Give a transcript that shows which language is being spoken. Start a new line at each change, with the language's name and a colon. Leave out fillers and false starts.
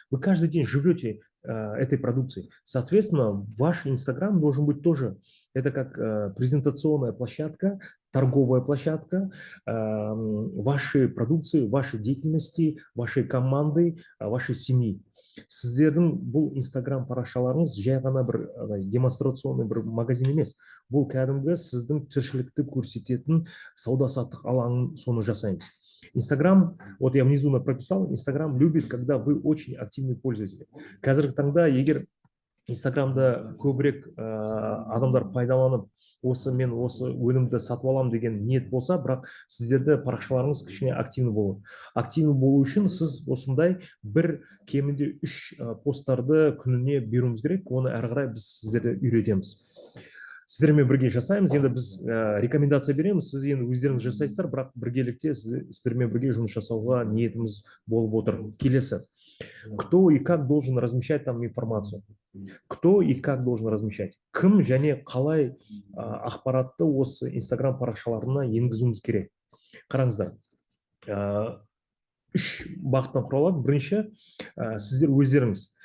Russian: Вы каждый день живете этой продукцией. Соответственно, ваш Инстаграм должен быть тоже, это как презентационная площадка, торговая площадка вашей продукции, вашей деятельности, вашей команды, вашей семьи.
Kazakh: Сіздердің бұл Инстаграм парақшаларыңыз жай ғана бір демонстрационный бір магазин емес. Бұл кәдімгі сіздің тіршілікті көрсететін сауда-саттық алаңын соны жасаймыз.
Russian: Инстаграм, вот я внизу прописал, Инстаграм любит, когда вы очень активный пользователь.
Kazakh: Қазіргі таңда, егер Инстаграмда көбірек адамдар пайдаланып, мен осы өнімді сатып аламын деген ниет болса, бірақ сіздерді парақшаларыңыз кішкене активны болады. Активны болу үшін сіз осындай бір кемінде 3 посттарды күніне беруіміз керек, оны әрі қарай біз сіздерді үйретеміз. Сіздермен бірге жасаймыз, енді біз рекомендация береміз, сіз енді өздеріңіз жасайсыздар, бірақ біргелікте сіздермен бірге жұмыс жасауға ниетіміз болып отыр. Келесі.
Russian: Кто и как должен размещать там информацию? Кто и как должен размещать?
Kazakh: Кім және қалай ақпаратты осы Инстаграм парақшаларына енгізуіміз керек? Қараңыздар. 3 бағыттан құралады. Бірінші, сіздер өздеріңіз.